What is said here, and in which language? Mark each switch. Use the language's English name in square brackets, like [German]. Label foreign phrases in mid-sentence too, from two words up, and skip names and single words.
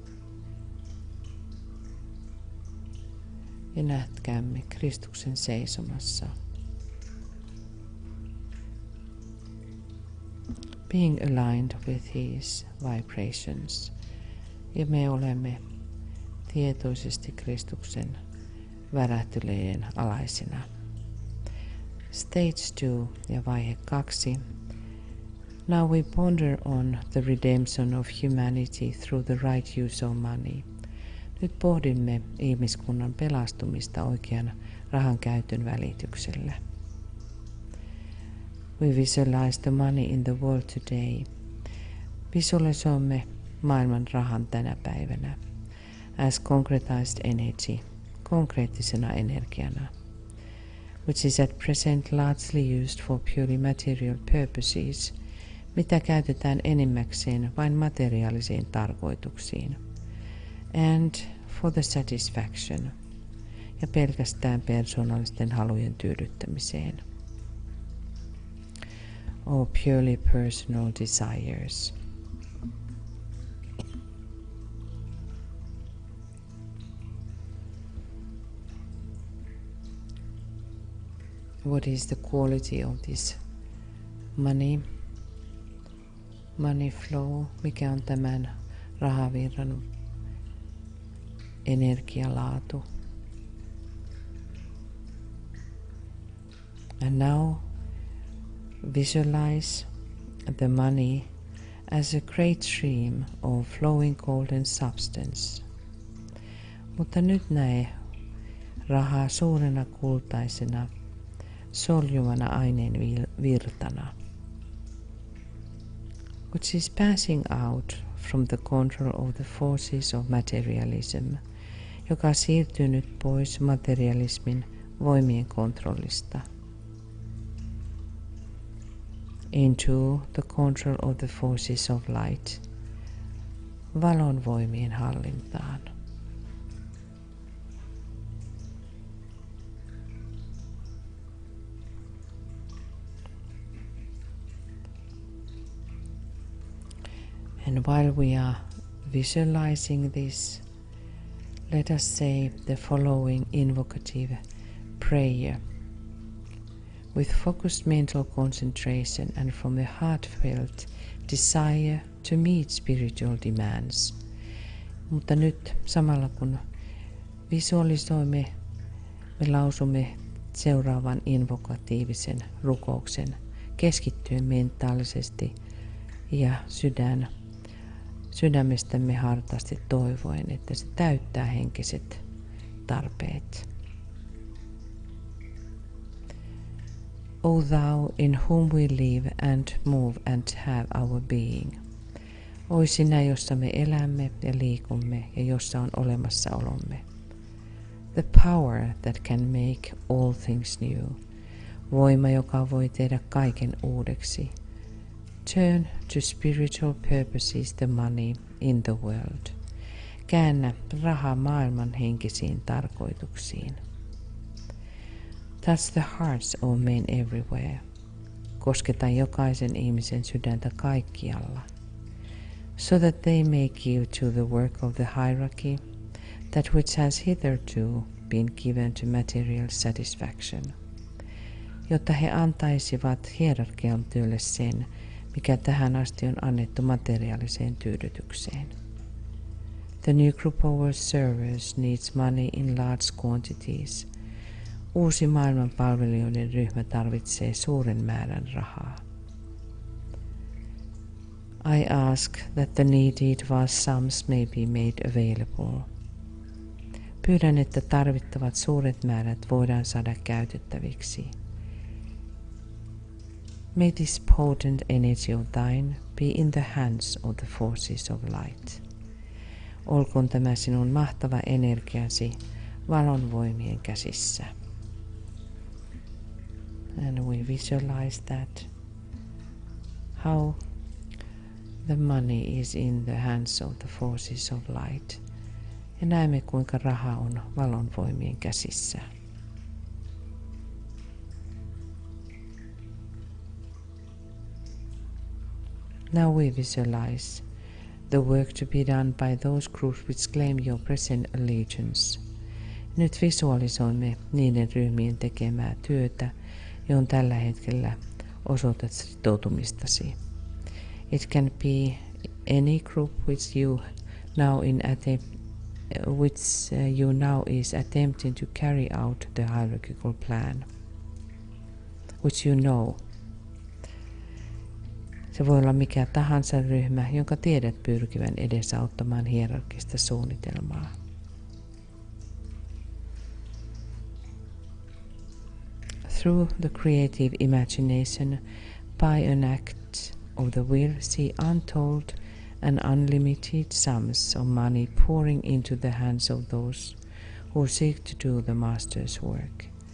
[Finnish] Ja nähtkäämme Kristuksen seisomassa. [English] Being aligned with his vibrations. [Finnish] Ja me olemme tietoisesti Kristuksen värähtelyjen alaisina. Stage 2 ja vaihe 2. [English] Now we ponder on the redemption of humanity through the right use of money. [Finnish] Nyt pohdimme ihmiskunnan pelastumista oikean rahan käytön välityksellä. [English] We visualize the money in the world today. [Finnish] Visualisoimme maailman rahan tänä päivänä [English] as concretized energy, [Finnish] konkreettisena energiana, [English] which is at present largely used for purely material purposes, [Finnish] mitä käytetään enimmäkseen vain materiaalisiin tarkoituksiin, [English] and for the satisfaction, [Finnish] ja pelkästään persoonallisten halujen tyydyttämiseen. [English] or purely personal desires. What is the quality of this money flow? [Finnish] Mikä on tämän rahavirran energialaatu? [English] And now visualize the money as a great stream of flowing golden substance. [Finnish] Mutta nyt näe rahaa suurena kultaisena soljuvana aineen virtana, [English] which is passing out from the control of the forces of materialism, [Finnish] joka siirtyy nyt pois materialismin voimien kontrollista, [English] into the control of the forces of light, [Finnish] valon voimien hallintaan. [English] And while we are visualizing this, let us say the following invocative prayer with focused mental concentration and from a heartfelt desire to meet spiritual demands. [Finnish] Mutta nyt samalla kun visualisoimme, me lausumme seuraavan invokatiivisen rukouksen keskittyen mentaalisesti ja sydämestämme hartaasti toivoen, että se täyttää henkiset tarpeet. [English] O thou in whom we live and move and have our being. [Finnish] Oi sinä, jossa me elämme ja liikumme ja jossa on olemassaolomme. [English] The power that can make all things new. [Finnish] Voima, joka voi tehdä kaiken uudeksi. [English] Turn to spiritual purposes the money in the world. [Finnish] Käännä raha maailman henkisiin tarkoituksiin. [English] Touch the hearts of men everywhere. [Finnish] Kosketa jokaisen ihmisen sydäntä kaikkialla. [English] So that they may give to the work of the hierarchy that which has hitherto been given to material satisfaction. [Finnish] Jotta he antaisivat hierarkian työlle sen, mikä tähän asti on annettu materiaaliseen tyydytykseen. [English] The new group of world servers needs money in large quantities. [Finnish] Uusi maailman palvelijoiden ryhmä tarvitsee suuren määrän rahaa. [English] I ask that the needed vast sums may be made available. [Finnish] Pyydän, että tarvittavat suuret määrät voidaan saada käytettäviksi. [English] May this potent energy of thine be in the hands of the forces of light. [Finnish] Olkoon tämä sinun mahtava energiasi valon voimien käsissä. [English] And we visualize that how the money is in the hands of the forces of light. [Finnish] Ja näemme, kuinka raha on valon voimien käsissä. [English] Now we visualize the work to be done by those groups which claim your present allegiance. [Finnish] Nyt visualisoimme niiden ryhmien tekemää työtä, johon tällä hetkellä osoitat sitoutumistasi. [English] It can be any group which you now is attempting to carry out the hierarchical plan, which you know. [Finnish] Se voi olla mikä tahansa ryhmä, jonka tiedät pyrkivän edesauttamaan hierarkista suunnitelmaa. [English] Through the creative imagination, by an act of the will, see untold and unlimited sums of money pouring into the hands of those who seek to do the master's work.